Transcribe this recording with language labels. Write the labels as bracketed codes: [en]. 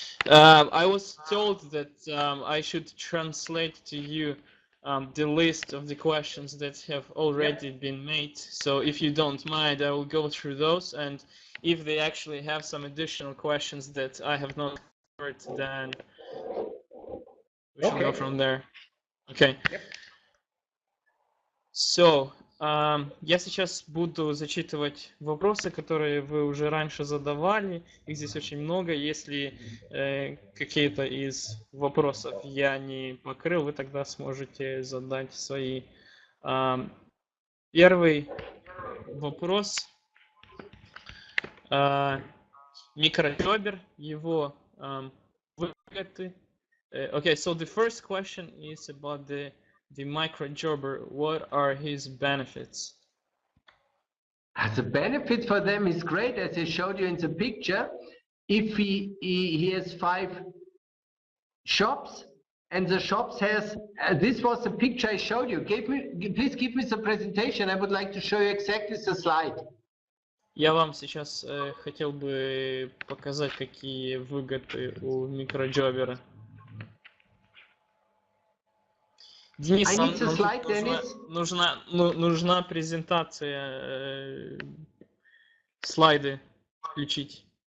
[en] I was told that I should translate to you the list of the questions that have already been made. So if you don't mind, I will go through those, and if they actually have some additional questions that I have not covered, then we should go from there. Okay. Yep. [ru] So, я сейчас буду зачитывать вопросы, которые вы уже раньше задавали. Их здесь очень много. Если какие-то из вопросов я не покрыл, вы тогда сможете задать свои. Первый вопрос. Микрожобер, его выгоды. [en] Okay, so the first question is about the micro-jobber. What are his benefits? The benefit for them is great, as I showed you in the picture. If he has 5 shops, and the shops has, this was the picture I showed you. Please give me the presentation. I would like to show you exactly the slide. [ru] Я вам сейчас хотел бы показать, какие выгоды у микроджобера. Денис, нужна презентация, слайды включить.